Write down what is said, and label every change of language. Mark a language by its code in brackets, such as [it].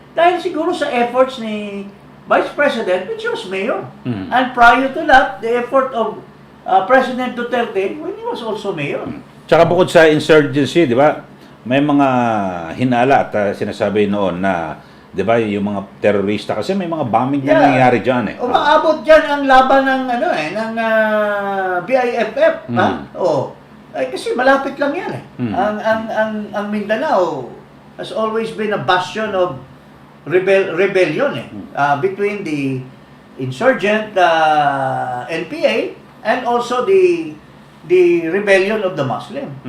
[tl] Dahil siguro sa efforts ni Vice President, [en] which was mayor. And prior to that, the effort of President Duterte when he was also mayor. [tl] Tsaka bukod sa insurgency, di ba, may mga hinala at sinasabi noon na, di ba, yung mga terorista, kasi may mga bombing na nangyayari dyan. Umaabot dyan ang laban ng, ng BIFF. Kasi malapit lang yan. [en] Ang Mindanao has always been a bastion of rebellion between the insurgent NPA and also the rebellion of the Muslim.